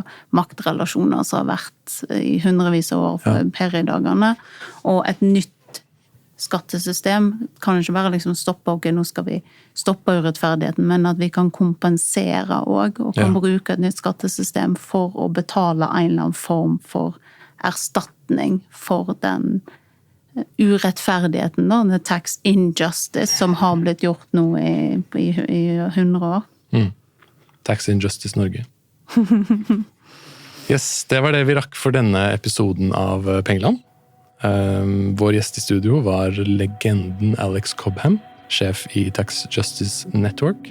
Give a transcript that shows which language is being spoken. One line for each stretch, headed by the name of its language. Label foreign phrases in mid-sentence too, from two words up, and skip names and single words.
Norwegian: maktrelasjoner som har vært i hundrevis av år for periodagene, og et nytt skattesystem kan ikke bare liksom stoppe, ok, nå skal vi stoppe urettferdigheten, men at vi kan kompensere også, og kan bruke et nytt skattesystem for å betale en eller annen form for erstatning for den urettferdigheten, da,
English: the tax injustice,
Norwegian: som har blitt gjort nå i 100 år. Tax Injustice Norge. Yes, det var det vi rakk for denne episoden av Pengeland. Vår gjest i studio var legenden Alex Cobham, sjef i Tax Justice Network.